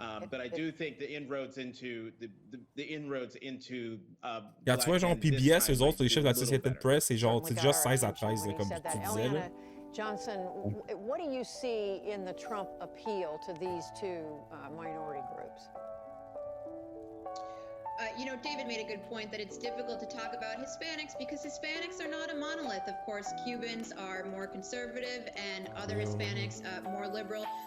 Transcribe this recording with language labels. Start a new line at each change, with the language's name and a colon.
English: But I do think the inroads into
French: Quand tu vois genre PBS, eux autres, les chefs de la Associated Press, c'est genre c'est déjà 16 à 13 là, comme tu disais là.
English: Johnson, what do you see in the Trump appeal to these two minority groups? You know, David made a good point that it's difficult to talk about Hispanics because Hispanics are not a monolith. Of course, Cubans are more conservative and other Hispanics more liberal.